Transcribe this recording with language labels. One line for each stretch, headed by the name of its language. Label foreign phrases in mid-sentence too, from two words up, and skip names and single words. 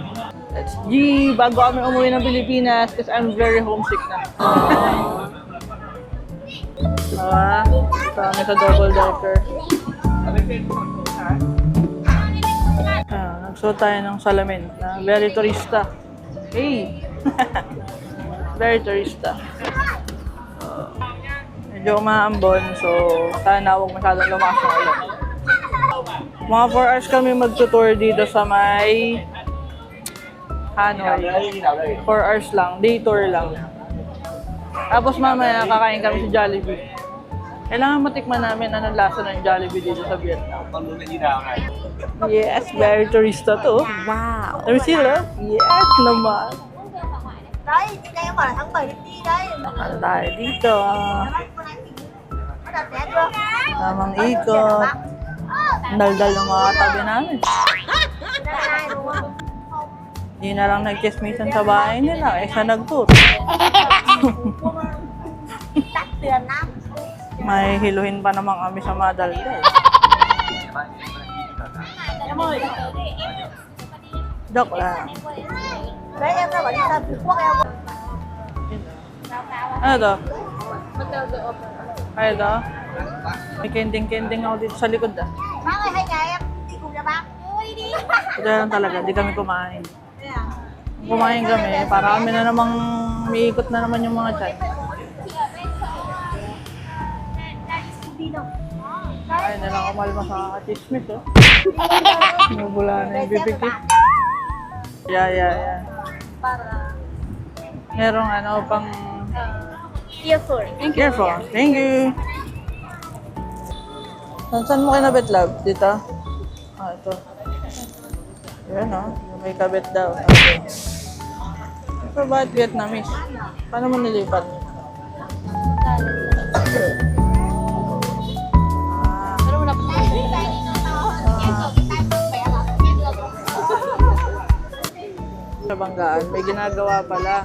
Filipino: Let's G, bago kami umuwi ng Pilipinas kasi
English: I'm very homesick
Filipino: na. Kami sa double decker. Nagsuot tayo ng salamin na very turista. Hey! Very turista. Medyo umaambon, so sana huwag masyadong lumakas ng ulan. Mga 4 hours kami magtutour dito sa may Hanoi. 4 hours lang, day tour lang. Tapos mamaya kakain kami sa Jollibee. Kailangan matikman namin anong lasa ng Jollibee dito sa Vietnam. Yes, very turista to. Wow. There sila? Yes naman.
Vietnamese: Đấy, chị đây không phải là tháng 7 đi đấy.
Filipino: Ano tayo dito?
Vietnamese: Có đặt vé chưa?
Filipino: Tamang ikot. Daldal ng mga tabi namin.
Vietnamese: Đây đúng không?
Filipino: Hindi na lang nag-chismisan sa bahay nila. Isa nag-tour.
Vietnamese: Đắt tiền lắm.
Filipino: May hiluhin pa naman kami sa mga daldal.
Vietnamese: Em ơi,
Filipino: Joke lang.
Vietnamese: đấy em ra bảo đi sang Phú Quốc em.
Filipino: Ano to? Ano to? May kending-kending ako dito sa likod ah.
Vietnamese: Bác ơi, hay nhà em đi cùng nhà bác. Ôi đi.
Filipino: Ito lang talaga, di kami kumain.
Vietnamese: Thế à?
Filipino: Kumain kami, para kami na namang umiikot na naman yung mga chat.
Vietnamese: Đi đâu?
Filipino: Ay, nalang kumalma sa chismis oh. Nabula na yung bibig ko. Yeah. Para Merong ano pang earphone. earphone.
English: Thank you.
Filipino: Saan mo kinabit, love? Dito? Ito. Yan yung may kabit daw. Okay. So, bakit Vietnamese? Paano mo nilipat? Sa Banggaan, may ginagawa pala.